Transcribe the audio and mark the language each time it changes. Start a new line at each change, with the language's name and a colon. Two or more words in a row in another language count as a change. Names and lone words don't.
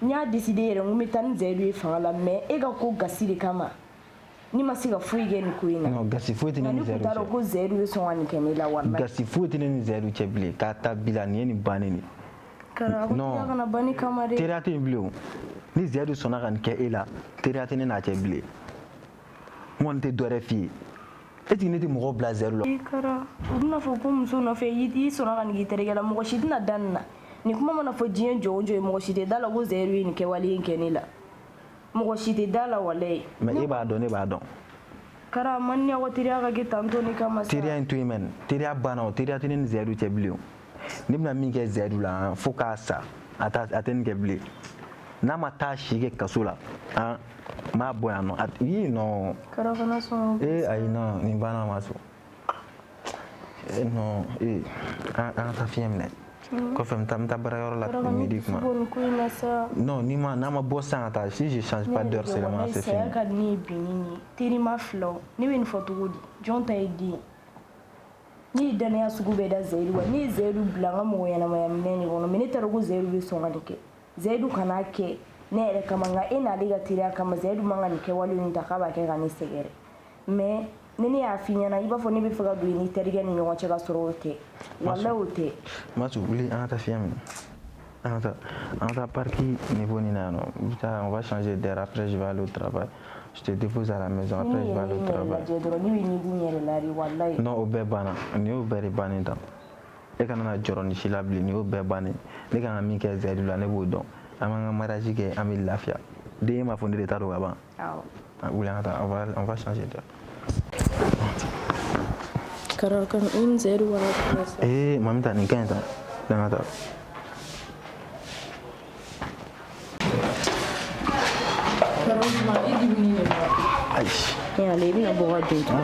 Bambara: n y'a décidé yɛrɛ n ko n bɛ taa ni Zayidu ye fanga la mais e ka ko gasi de kama ni ma se ka foyi kɛ nin ko in na. non gasi foyi tɛ ne ni Zayidu cɛ. ne kun t'a dɔn ko Zayidu bɛ sɔn ka nin kɛ ne la walayi. gasi foyi tɛ ne ni Zayidu cɛ bilen k'a ta bila nin ye nin bannen de. Kara ko teriya kana ban ni kama dɛ. teriya tɛ yen bilen o ni Zayidu sɔnna ka nin kɛ e la teriya tɛ ne n'a cɛ bilen n kɔni tɛ dɔ wɛrɛ f'i ye est-ce que ne tɛ mɔgɔ bila Zayidu la. Kara u bɛna fɔ ko muso nɔfɛ i sɔnna ka nin k'i terikɛ la mɔgɔ si tɛna da nin na nin kuma mana fɔ diɲɛ jɔ o jɔ ye mɔgɔ si tɛ da la ko Zayidu ye nin kɛwale in kɛ ne la mɔgɔ si tɛ da la walayi. mais e b'a dɔn ne b'a dɔn. Kara man ni aw teriya ka kɛ tantɔ ni kama sa. teriya in to yen mɛn teriya banna o teriya tɛ ne ni Zayidu cɛ bilen o ne bɛna min kɛ Zayidu la fo k'a sa a tɛ nin kɛ bilen n'a ma taa si kɛ kaso la n b'a bɔ yan nɔ ii non. Kara kana sɔn. ayi non nin banna ma so non an ka taa fiɲɛ minɛ kɔfɛ n bɛ taa baarayɔrɔ la midi kuma. non n'a ma bɔ sisan ka taa si
French: je change pas d'heure seulement c'est fini.
Bambara: saya ka di ne ye bi ni nin ye terima filaw ne bɛ nin fɔ cogo di jɔn ta ye den ne ye danaya sugu bɛɛ da Zayidu wa ne ye Zayidu bila n ka mɔgɔ ɲɛnamaya minɛ de kɔnɔ mais ne t'a dɔn ko Zayidu bɛ sɔn ka nin kɛ Zayidu kan'a kɛ ne yɛrɛ kama nka e n'ale ka teriya kama Zayidu man ka nin kɛwale in ta k'a b'a kɛ ka ne sɛgɛrɛ mais ni ne y'a f'i ɲɛna i b'a fɔ ne bɛ fɛ ka don i ni terikɛ ni ɲɔgɔn cɛ ka sɔrɔ o tɛ walayi o tɛ. Masu wuli an ka taa fiɲɛ minɛ an ka taa parking niveau nin na yan nɔ
French: on va changer d'air après je vais aller au travail
Bambara: je te dépose à la maison après je vais aller au travail. ne bɛ ɲugun n yɛrɛ la de walayi. non o bɛɛ banna nin y'o bɛɛ de bannen tan e kana na jɔrɔ ni si la bilen nin y'o bɛɛ bannen ne kan ka min kɛ Zayidu la ne b'o dɔn an b'an ka mariage kɛ an bɛ lafiya den m'a fɔ ne de t'a dɔn ka ban. wuli an ka taa
French: on va changer d'air.
Bambara: Kara kan in Zayidu wala kuma. mami ta nin ka ɲi tan dan ka taa. ayi. ale i bɛna bɔ ka den to.